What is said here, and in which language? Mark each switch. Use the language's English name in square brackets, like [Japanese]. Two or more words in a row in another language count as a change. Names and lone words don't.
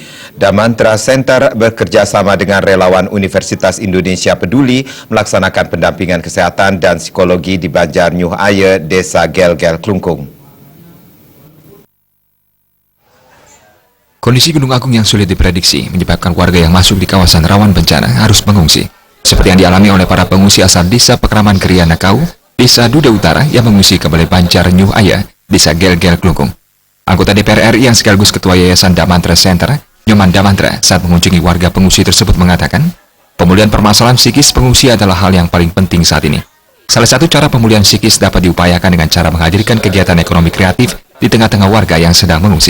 [Indonesian] Damantra Center bekerjasama dengan relawan Universitas Indonesia Peduli melaksanakan pendampingan kesehatan dan psikologi di Banjar Nyuh Aye, Desa Gel-Gel, Klungkung. Kondisi Gunung Agung yang sulit diprediksi menyebabkan warga yang masuk di kawasan rawan bencana harus mengungsi. Seperti yang dialami oleh para pengungsi asal Desa Pekraman Kriana Kau, Desa Duda Utara yang mengungsi ke Balai Banjar Nyuh Aye, Desa Gel-Gel, Klungkung. Anggota DPR RI yang sekaligus Ketua Yayasan Damantra Center, Nyoman Damantra, saat mengunjungi warga pengungsi tersebut mengatakan, pemulihan permasalahan psikis pengungsi adalah hal yang paling penting saat ini. Salah satu cara pemulihan psikis dapat diupayakan dengan cara menghadirkan kegiatan ekonomi kreatif di tengah-tengah warga yang sedang mengungsi.